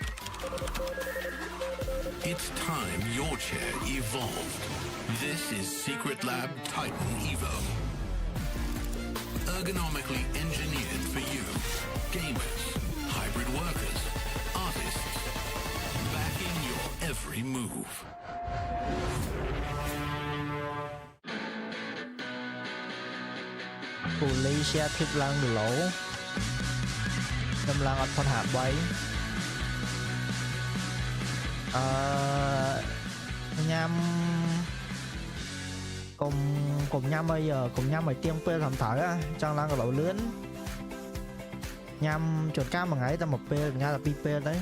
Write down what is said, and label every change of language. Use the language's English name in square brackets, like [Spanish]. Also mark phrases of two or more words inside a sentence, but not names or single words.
[English] It's time your chair evolved. This is Secret Lab Titan Evo. Ergonomically engineered for you. Gamers, hybrid workers, artists. Backing your every move. [Khmer] ពូលី [English] share clip [Khmer] ឡើងគីឡូដំឡើងអត់ផុតហា3ញ៉ាំកុំញ៉ាំឲ្យទៀងពេលត្រឹមត្រូវចង់ឡើងគីឡូលឿនញ៉ាំជួនកាលមួយថ្ងៃតែមួយពេលញ៉ាំតែពីរពេលទៅ